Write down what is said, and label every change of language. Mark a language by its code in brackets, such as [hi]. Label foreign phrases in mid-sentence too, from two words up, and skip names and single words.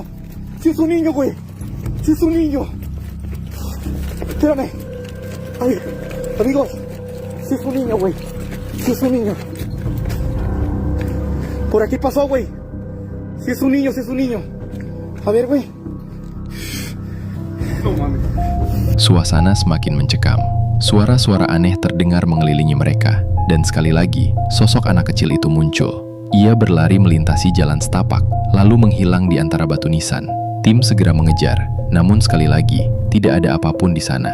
[es] Si es un niño, güey. Si es un niño. Espérame. Ay, amigos. Si es un niño, güey. Si es un niño. Por aquí pasó, güey. Si es un niño, si es un niño. A ver, güey. [id] Suasana semakin mencekam. Suara-suara aneh terdengar mengelilingi mereka. Dan sekali lagi, sosok anak kecil itu muncul. Ia berlari melintasi jalan setapak, lalu menghilang di antara batu nisan. Tim segera mengejar, namun sekali lagi, tidak ada apapun di sana.